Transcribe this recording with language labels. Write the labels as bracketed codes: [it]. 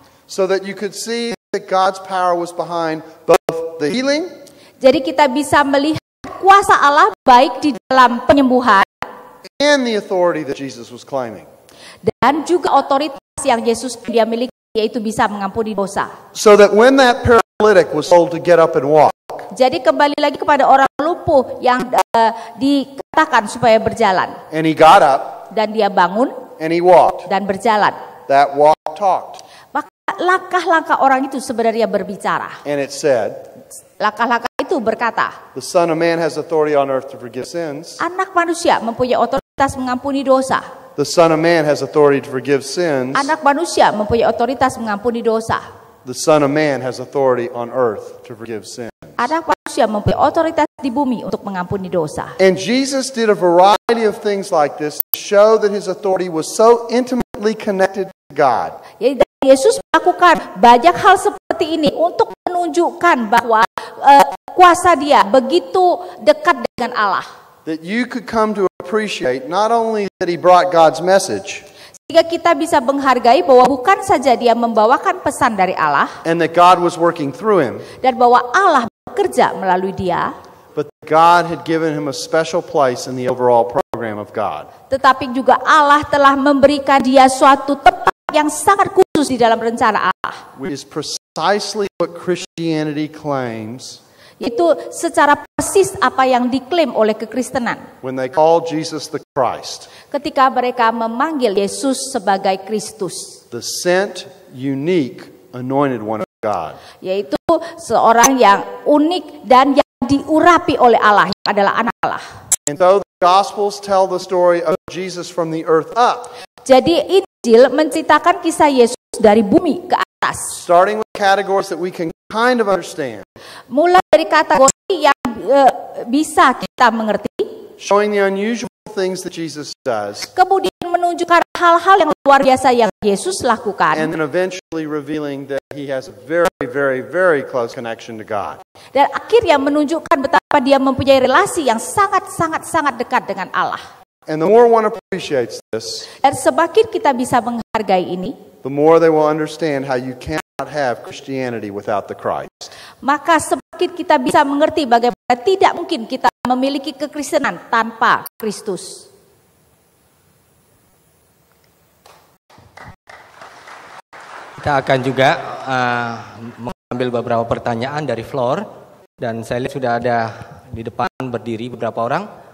[en] so that you could see that God's power was behind both the healing [id] Jadi kita bisa melihat kuasa Allah baik di dalam penyembuhan [en] and the authority that Jesus was claiming. [id] dan juga otoritas yang Yesus dia miliki, yaitu bisa mengampuni dosa. [en] So that when that paralytic was told to get up and walk, [id] Jadi kembali lagi kepada orang lumpuh yang dikatakan supaya berjalan, [en] and he got up [id] dan dia bangun [en] and he walked, [id] dan berjalan, [en] that walk talked, [id] maka langkah-langkah orang itu sebenarnya berbicara. [en] and it said, [id] Langkah-langkah itu berkata, [en] the Son of Man has authority on earth to forgive sins. [id] anak manusia mempunyai otoritas mengampuni dosa. [en] The Son of Man has authority to forgive sins. [id] Anak manusia mempunyai otoritas mengampuni dosa. [en] The Son of Man has authority on earth to forgive sins. [id] Anak manusia mempunyai otoritas di bumi untuk mengampuni dosa. [en] And Jesus did a variety of things like this to show that his authority was so intimately connected to God. [id] Jadi Yesus melakukan banyak hal seperti ini untuk menunjukkan bahwa kuasa dia begitu dekat dengan Allah. [en] That you could come to appreciate not only that he brought God's message, [id] Sehingga kita bisa menghargai bahwa bukan saja dia membawakan pesan dari Allah, [en] and that God was working through him, [id] dan bahwa Allah bekerja melalui dia, [en] but God had given him a special place in the overall program of God. [id] tetapi juga Allah telah memberikan dia suatu tempat yang sangat khusus di dalam rencana Allah. [en] Which is precisely what Christianity claims [id] Itu secara persis apa yang diklaim oleh kekristenan [en] when they call Jesus the Christ, [id] ketika mereka memanggil Yesus sebagai Kristus, [en] the sent, unique, anointed one of God. [id] Yaitu seorang yang unik dan yang diurapi oleh Allah, yang adalah anak Allah. [en] And so the Gospels tell the story of Jesus from the earth up. [id] Jadi Injil menceritakan kisah Yesus dari bumi ke atas. [en] Starting with categories that we can kind of understand. [id] Mulai dari kategori yang bisa kita mengerti. [en] Showing the unusual things that Jesus does. [id] Kemudian menunjukkan hal-hal yang luar biasa yang Yesus lakukan. [en] And then eventually revealing that he has a very, very, very close connection to God. [id] Dan akhirnya menunjukkan betapa dia mempunyai relasi yang sangat dekat dengan Allah. [en] And the more one appreciates this, [id] Dan semakin kita bisa menghargai ini, [en] the more they will understand how you cannot have Christianity without the Christ. [id] maka semakin kita bisa mengerti bagaimana tidak mungkin kita memiliki kekristenan tanpa Kristus. Kita akan juga mengambil beberapa pertanyaan dari floor, dan saya lihat sudah ada di depan berdiri beberapa orang.